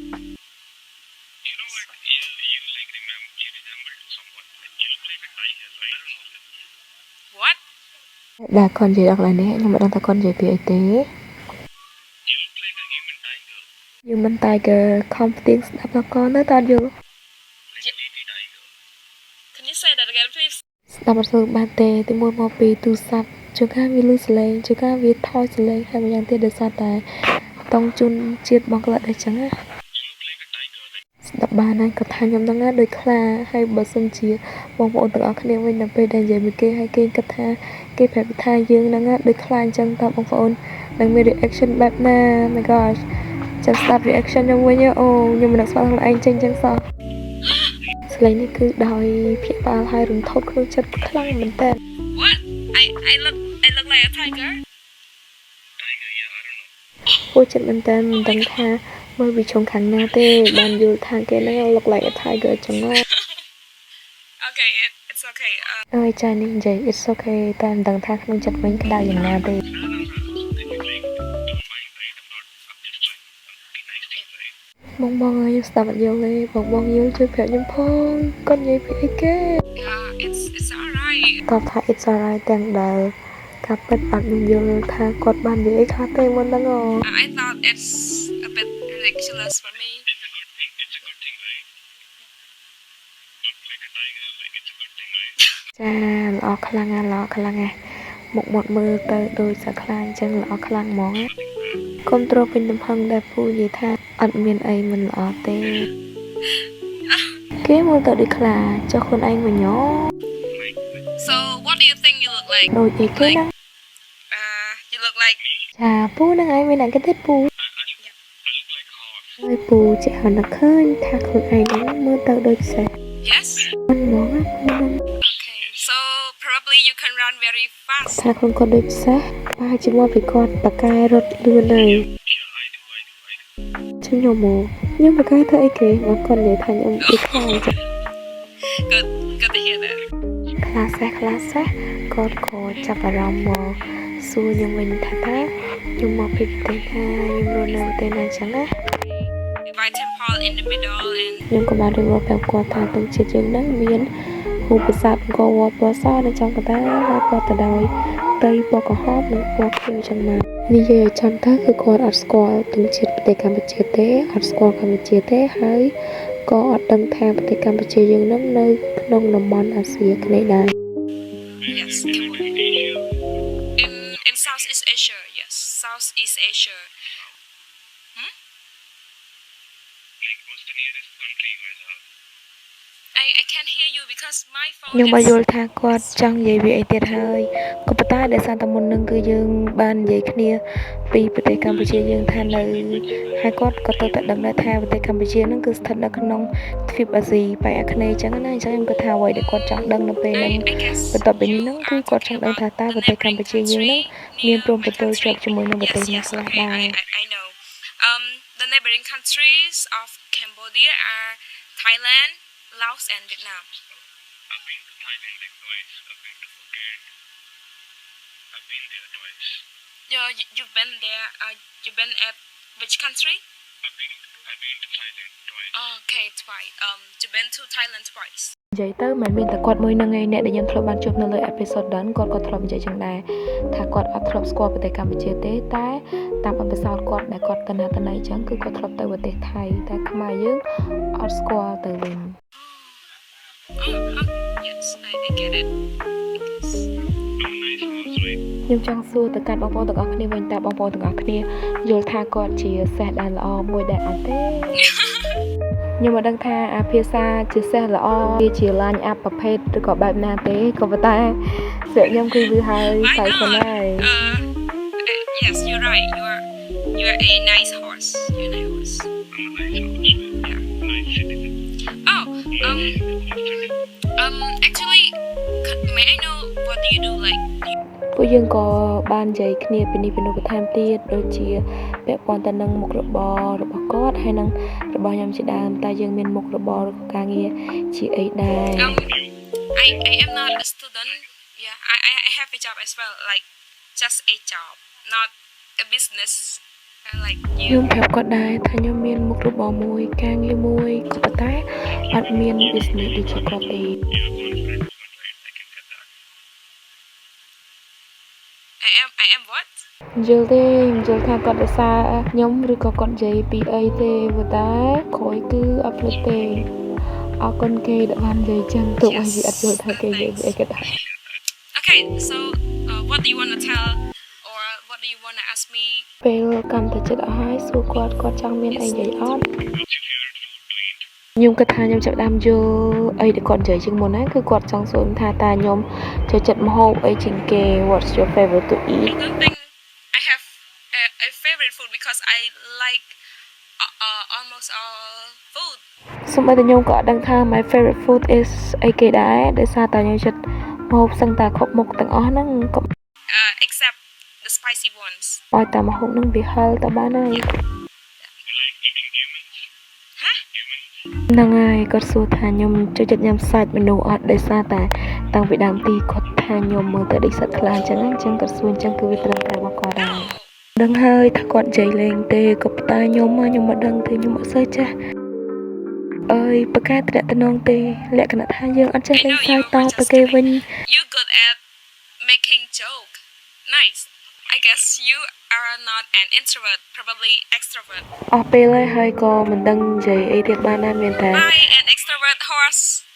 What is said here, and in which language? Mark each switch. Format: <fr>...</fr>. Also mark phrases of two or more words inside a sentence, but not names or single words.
<km>ដែលគាត់និយាយដល់កន្លែងនេះខ្ញុំមិនដឹងថាគាត់និយាយពីអីទេ</km> <en>Human Tiger</en> <km>ខំផ្ទៀងស្ដាប់ដល់គាត់នៅតែអត់យល់</km> <en>Can you say that again please</en> <km>ស្ដាប់អត់សូវបានទេទីមួយមកពីទូរស័ព្ទជួនកាលវាលឺសលេងជួនកាលវាថយសលេងហើយម្យ៉ាងទៀត ដោយសារតែតង់ជូនជាតិបង់ក្លាដេសចឹងណាស្ដាប់បានហើយគាត់ថាខ្ញុំដឹងណាដូចខ្លាហើយបើសិនជាបងប្អូនទាំងអស់គ្នាវិញដល់ពេលដែលនិយាយមួយគេហើយគេគិតថាគេប្រាប់ថាយើងហ្នឹងណាដូចខ្លាអញ្ចឹងតើបងប្អូននឹងមាន reaction បែបណា</km> <en>my gosh</en> <km>ចាំស្ដាប់ reaction ខ្ញុំវិញអូខ្ញុំមិននឹកស្មានខ្លួនឯងចេញចឹងសោះសលេងនេះគឺដោយភ័យបាលហើយរន្ធត់ក្នុងចិត្តខ្លាំងមែនតើ</km> <en>What I look like a tiger</en> <km>ពូចិត្តមែនតើមិនដឹងថាមើលពីជ្រុងខាងណាទេបានយល់ថាគេហ្នឹង</km> <en>look like a tiger</en> <km>ចឹងណា</km> <en>Okay it's okay</en> <km>អើយចានេះនិយាយ</km> <en>it's okay</en> <km>តែមិនដឹងថាក្នុងចិត្តវិញក្តៅយ៉ាងណាទេបងអើយស្ដាប់អត់យល់ទេបងយល់ជួយប្រាប់ខ្ញុំផងគាត់និយាយពីអីគេ</km> <en>Yeah it's alright</en> <km>គាត់ថា</km> <en>it's alright</en> <km>ទាំងដែលការពិតអត់មានយល់ថាគាត់បាននិយាយអីខ្លះទេមុនហ្នឹងអូ</km> <en>I thought it's a bit ridiculous for me It's a good thing right Look like a tiger like it's a good thing right</en> <km>ចាល្អខ្លាំងណាស់មុខមាត់មើលទៅដូចសាខ្លាអញ្ចឹងល្អខ្លាំងហ្មងកុំទ្រពេញទំហឹងដែលពូនិយាយថាអត់មានអីមិនល្អទេគេមើលទៅដូចខ្លាចុះខ្លួនឯងវិញញ៉</km> <en>So what do you think you look like</en> <km>ដូចអីគេហ្នឹង</km> <en>you look like</en> <km>ចាពូហ្នឹងឯងមានអ្នកគេទៀតពូ</km> <en>I look like a horse</en> <km>ហើយពូចេះនឹកឃើញថាខ្លួនឯងហ្នឹងមើលទៅដូចសេះ</km> <en>Yes</en> <km>មិនហ្មងណាពូហ្នឹង</km> <en>Okay so probably you can run very fast</en> <km>ថាខ្លួនគាត់ដូចសេះប្រហែលជាមកពីគាត់បកែរត់លឿនហើយ</km> <en>Yeah I do</en> <km>ខ្ញុំបកែធ្វើអីគេមកគាត់និយាយថាខ្ញុំដូចខ្លាំងចឹង</km> <en>good to hear that</en> <km>ខ្លាសេះគាត់ក៏ចាប់អារម្មណ៍មកសួរខ្ញុំវិញថាតើខ្ញុំមកពីប្រទេសណាខ្ញុំរស់នៅប្រទេសណាចឹងណា</km> <en>Invite him Paul in the middle and</en> <km>ខ្ញុំក៏បានរៀបរាប់ប្រាប់គាត់ថាទង់ជាតិយើងហ្នឹងមានរូបប្រាសាទអង្គរវត្តពណ៌សនៅចំកណ្ដាលហើយគាត់ទៅដោយផ្ទៃពណ៌ក្រហមនិងពណ៌ខៀវចឹងមកនិយាយឲ្យចំទៅគឺគាត់អត់ស្គាល់ទង់ជាតិប្រទេសកម្ពុជាទេអត់ស្គាល់កម្ពុជាទេហើយក៏អត់ដឹងថាប្រទេសកម្ពុជាយើងហ្នឹងនៅក្នុងតំបន់អាស៊ីអាគ្នេយ៍ដែរ</km> <en>Yes in Southeast Asia yes Southeast Asia Like what's the nearest country you guys have I can't hear you because my phone</en> <km>ខ្ញុំបានយល់ថាគាត់ចង់និយាយវាអីទៀតហើយក៏ប៉ុន្តែដោយសារតែមុននឹងគឺយើងបាននិយាយគ្នាពីប្រទេសកម្ពុជាយើងថានៅហើយគាត់ក៏ទៅតែដឹងដែរថាប្រទេសកម្ពុជាហ្នឹងគឺស្ថិតនៅក្នុងទ្វីបអាស៊ីប៉ែកអាគ្នេយ៍អញ្ចឹងណាអញ្ចឹងខ្ញុំគិតថាអ្វីដែលគាត់ចង់ដឹងនៅពេលហ្នឹងបន្ទាប់ពីនេះហ្នឹងគឺគាត់ចង់ដឹងថាតើប្រទេសកម្ពុជាយើងហ្នឹងមានព្រំប្រទល់ជាប់ជាមួយនឹងប្រទេសណាខ្លះដែរ</km> <en>I know the neighboring countries of Cambodia are Thailand Laos and Vietnam I've been to Thailand like twice I've been to Phuket I've been there twice you've been there you've been at which country I've been to Thailand twice okay twice you've been to Thailand twice</en> <km>និយាយទៅមិនមានតែគាត់មួយនឹងឯងអ្នកដែលខ្ញុំធ្លាប់បានជួបនៅលើ episode ដល់គាត់ក៏ធ្លាប់និយាយចឹងដែរថាគាត់អត់ធ្លាប់ស្គាល់ប្រទេសកម្ពុជាទេតែតាមបទពិសោធន៍គាត់ដែលគាត់ទៅណាទៅណីចឹងគឺគាត់ធ្លាប់ទៅប្រទេសថៃតែខ្មែរយើងអត់ស្គាល់ទៅវិញ</km> <en>yes I get it nice horse right</en> <km>ខ្ញុំចង់សួរទៅកាន់បងប្អូនទាំងអស់គ្នាវិញតើបងប្អូនទាំងអស់គ្នាយល់ថាគាត់ជាសេះដែលល្អមួយដែរអត់ទេខ្ញុំមិនដឹងថាអាភាសាជាសេះល្អវាជា</km> <en>line up</en> <km>ប្រភេទឬក៏បែបណាទេក៏ប៉ុន្តែស្រាប់ខ្ញុំគឺលឺហើយតែប៉ុណ្ណឹង</km> <en>yes you're right you're a nice horse you're a nice horse I'm a nice horse yeah nice citizen oh actually may I know what do you do like</en> <km>ពូពួកយើងក៏បាននិយាយគ្នាពីនេះពីនោះបន្ថែមទៀតដូចជាពាក់ព័ន្ធទៅនឹងមុខរបររបស់គាត់ហើយនឹងរបស់ខ្ញុំជាដើមតែយើងមានមុខរបរការងារជាអីដែរ</km> <en>I am not a student. Yeah, I have a job as well, like just a job, not a business. Like</en> <km>ខ្ញុំ</km> <en>you.</en> <km>ប្រាប់គាត់ដែរថាខ្ញុំមានមុខរបរមួយការងារមួយក៏ប៉ុន្តែអត់មាន business ដូចជាគាត់ទេ</km> <en>You're confident, right? I can get that. I am what?</en> <km>យល់ទេខ្ញុំយល់ថាគាត់រសារខ្ញុំឬក៏គាត់និយាយពីអីទេប៉ុន្តែក្រោយគឺអត់ភ្លេចទេអរគុណគេដែលបាននិយាយចឹងទោះបីវាអត់យល់ថាគេនិយាយពីអីក៏ដោយ</km> <en>Okay, so what do you want to tell, or what do you want to ask me?</en> <km>ពេលកាន់តែចិត្តអស់ហើយសួរគាត់ចង់មានអីនិយាយអត់</km> <en>What's your favorite food to eat?</en> <km>ខ្ញុំគិតថាខ្ញុំចាប់ផ្ដើមយល់អីដែលគាត់និយាយជាងមុនណាគឺគាត់ចង់សួរថាតើខ្ញុំចូលចិត្តម្ហូបអីជាងគេ</km> <en>What's your favorite to I eat don't think I have a favorite food because I like almost all food.</en> <km>សូម្បីតែខ្ញុំក៏អត់ដឹងថា</km> <en>my favorite food is</en> <km>អីគេដែរដោយសារតែខ្ញុំចិត្តម្ហូបសឹងតែគ្រប់មុខទាំងអស់ហ្នឹងក៏</km> <en>Except the spicy ones.</en> <km>ឲ្យតែម្ហូបហ្នឹងវាហឹរទៅបានហើយ</km> <en>You like eating humans? Huh? Humans?</en> <km>ហ្នឹងហើយគាត់សួរថាខ្ញុំចូលចិត្តញ៉ាំសាច់មនុស្សអត់ដោយសារតែតាំងពីដើមទីគាត់ថាខ្ញុំមើលទៅដូចសត្វខ្លាអញ្ចឹងគាត់សួរអញ្ចឹងគឺវាត្រឹមតែរបស់គាត់ដែរ</km> <en>No.</en> <km>ដឹងហើយថាគាត់និយាយលេងទេក៏ប៉ុន្តែខ្ញុំមិនដឹងទេខ្ញុំអត់សូវចេះអើយប្រកែតំណងទេលក្ខណៈថាយើងអត់ចេះលេងសើចតទៅគេវិញ</km> <en>You good at making joke. Nice. I guess you are not an introvert, probably extrovert.</en> <km>អស់ពេលហើយក៏មិនដឹងនិយាយអីទៀតបានដែរមានតែ</km> <en>Bye, an extrovert horse.</en>